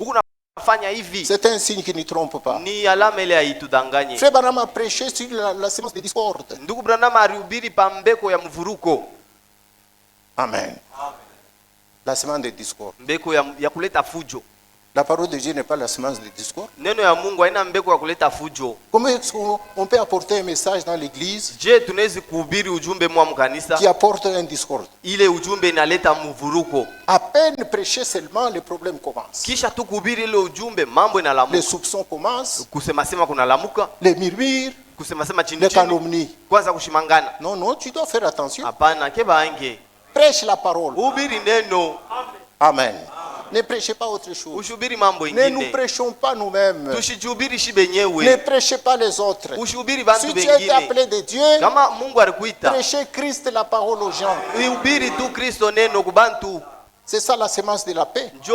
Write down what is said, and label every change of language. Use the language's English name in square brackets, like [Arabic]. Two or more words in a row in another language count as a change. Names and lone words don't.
[French] C'est un signe qui ne trompe pas. Frère Branham a prêché sur la sémence de discorde. Amen. La sémence de discorde. La parole de Dieu n'est pas la semence de discours. [Swahili] Neno ya Mungu haina mbegu ya kuleta fujo. [French] Comment est-ce qu'on peut apporter un message dans l'église [Swahili] Je tunaweza kuhubiri ujumbe mwa mkanisa [French] qui apporte un discours? [Swahili] Ile ujumbe inaleta mvuruko. [French] À peine prêcher seulement, les problèmes commencent. [Swahili] Kisha tu kuhubiri ile ujumbe mambo inalamuka. [French] Les soupçons commencent. [Swahili] Kusema sema kunalamuka. [French] Les murmures. [Swahili] Kusema sema chini [French] les calomnies. [Swahili] Kwanza kushimangana. [French] Non, non, tu dois faire attention. [Swahili] Hapana, [Lingala] keba ange. [French] Prêche la parole. [Swahili] Hubiri neno. [French] Amen. Ne prêchez pas autre chose. Ne nous prêchons pas nous-mêmes. Ne prêchez pas les autres. Si tu es appelé de Dieu, prêchez Christ la parole aux gens. C'est ça la semence de la paix.